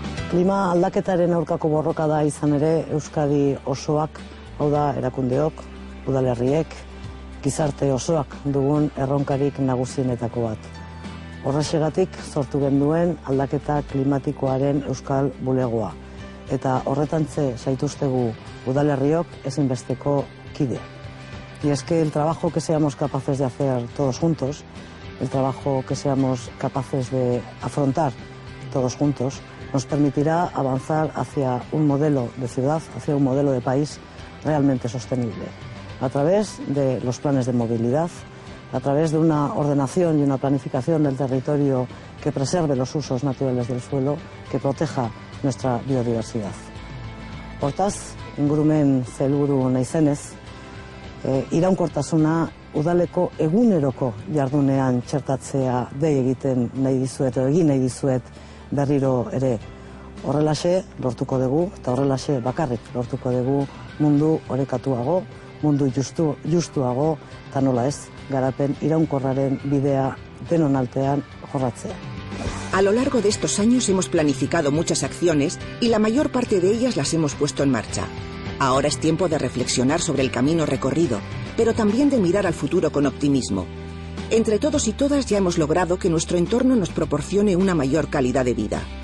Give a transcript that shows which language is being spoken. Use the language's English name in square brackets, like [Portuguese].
[Basque] Klima aldaketaren aurkako borroka da izan ere Euskadi osoak, hau da erakundeok, udalerriek, gizarte osoak dugun erronkarik nagusienetako bat. Horrexegatik sortu genduen aldaketa klimatikoaren Euskal Bulegoa. Eta horretantze zaituztegu udalerriok ezinbesteko kide. [Spanish] Y es que el trabajo que seamos capaces de hacer todos juntos, el trabajo que seamos capaces de afrontar todos juntos, nos permitirá avanzar hacia un modelo de ciudad, hacia un modelo de país realmente sostenible, a través de los planes de movilidad, a través de una ordenación y una planificación del territorio que preserve los usos naturales del suelo, que proteja nuestra biodiversidad. [Basque] Hortaz, ingurumen sailburu naizenez, iraunkortasuna udaleko eguneroko jardunean txertatzea dei egiten nahi dizuet, egin nahi dizuet berriro ere. Horrelaxe lortuko dugu, eta horrelaxe bakarrik lortuko dugu mundu orekatuago, mundu justuago, eta nola ez, garapen iraunkorraren bidea denon artean jorratzea. [Spanish] A lo largo de estos años hemos planificado muchas acciones y la mayor parte de ellas las hemos puesto en marcha. Ahora es tiempo de reflexionar sobre el camino recorrido, pero también de mirar al futuro con optimismo. Entre todos y todas ya hemos logrado que nuestro entorno nos proporcione una mayor calidad de vida.